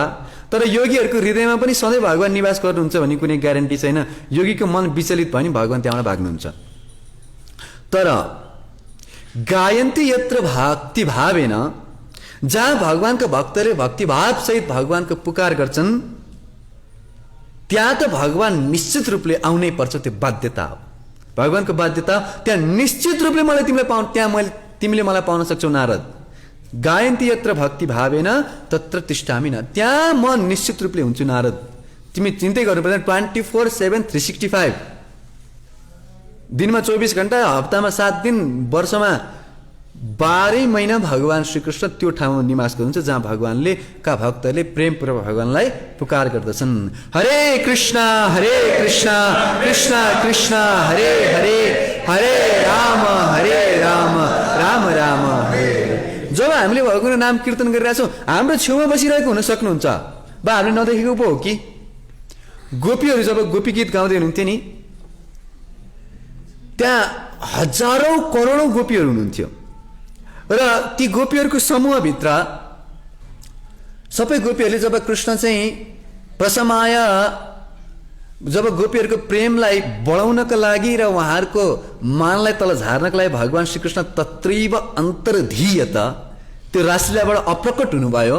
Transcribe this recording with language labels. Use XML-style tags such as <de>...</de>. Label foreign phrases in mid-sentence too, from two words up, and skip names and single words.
<ne>तर योगीहरूको हृदयमा पनि सधैँ भगवान निवास गर्नुहुन्छ भन्ने कुनै ग्यारेन्टी छैन। योगीको मन विचलित भयो भने भगवान त्यहाँबाट भाग्नुहुन्छ। तर</ne> <sa>गायन्ती यत्र भक्ति भावेन,</sa> <ne>जहाँ भगवानका भक्तले भक्तिभाव सहित भगवानको पुकार गर्छन् त्यहाँ त भगवान निश्चित रूपले आउनै पर्छ। त्यो बाध्यता हो, भगवानको बाध्यता। त्यहाँ निश्चित रूपले मलाई तिमीले मलाई पाउन सक्छौ नारद।</ne> <sa>गायन्ती यत्र भक्ति भावेन तत्र तिष्ठामि न,</sa> <ne>त्यहाँ म निश्चित रूपले हुन्छु नारद। तिमी चिन्तै गर्नु पर्दैन। 24/7 365 दिनमा 24 घण्टा, हप्तामा 7 दिन, वर्षमा 12 महिना भगवान श्रीकृष्ण त्यो ठाउँमा निवास गर्नुहुन्छ जहाँ भगवानले का भक्तले प्रेमपूर्वक भगवानलाई पुकार गर्दछन्।</ne> <sa>हरे कृष्ण कृष्ण कृष्ण हरे हरे, हरे राम राम राम हरे।</sa> <ne>जब हामीले भगवानको नाम कीर्तन गरिरहेछौँ हाम्रो छेउमा बसिरहेको हुन सक्नुहुन्छ बा हामीले नदेखेको पो हो कि? गोपीहरू जब गोपी गीत गाउँदै हुनुहुन्थ्यो नि, त्यहाँ हजारौं करोडौं गोपीहरू हुनुहुन्थ्यो र ती गोपीहरूको समूहभित्र सबै गोपीहरूले जब कृष्ण चाहिँ प्रसमाय, जब गोपीहरूको प्रेमलाई बढाउनका लागि र उहाँहरूको मानलाई तल झार्नका लागि भगवान श्रीकृष्ण</ne> <sa>तत्रैव अन्तर्धीयत,</sa> <ne>त्यो रासलीलाबाट अप्रकट हुनुभयो।</ne>